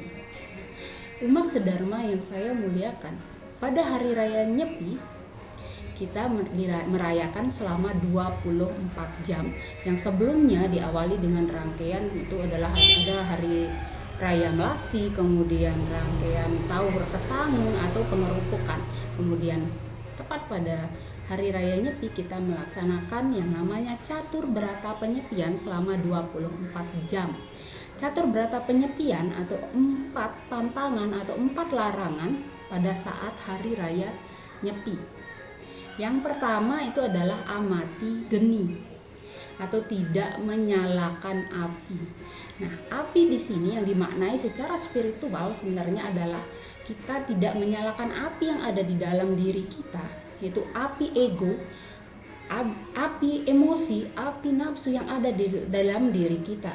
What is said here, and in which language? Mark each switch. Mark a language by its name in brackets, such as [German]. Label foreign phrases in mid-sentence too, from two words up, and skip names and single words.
[Indonesian] Umat sedharma yang saya muliakan, pada Hari Raya Nyepi kita merayakan selama 24 jam, yang sebelumnya diawali dengan rangkaian itu adalah ada Hari Raya Melasti, kemudian rangkaian Tawur Kesangu atau pengerupukan. Kemudian tepat pada Hari Raya Nyepi kita melaksanakan yang namanya catur berata penyepian selama 24 jam. Catur berata penyepian atau 4 pantangan atau 4 larangan pada saat Hari Raya Nyepi. Yang pertama itu adalah amati geni atau tidak menyalakan api. Nah, api di sini yang dimaknai secara spiritual sebenarnya adalah kita tidak menyalakan api yang ada di dalam diri kita, yaitu api ego, api emosi, api nafsu yang ada di dalam diri kita.